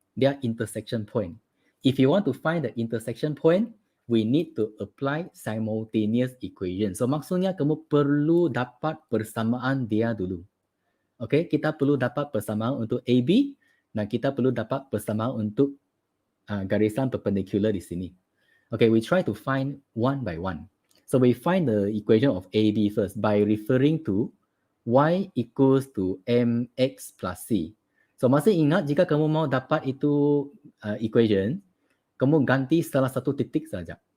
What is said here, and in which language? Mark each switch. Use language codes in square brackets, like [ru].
[en] Dia intersection point. If you want to find the intersection point, we need to apply simultaneous equation. [ms] So maksudnya kamu perlu dapat persamaan dia dulu. Okay, kita perlu dapat persamaan untuk AB dan kita perlu dapat persamaan untuk garisan perpendicular di sini. [en] Okay, we try to find one by one. So we find the equation of AB first by referring to y equals to mx plus c. [ms] So masih ingat jika kamu mau dapat itu equation, kamu ganti salah satu titik saja.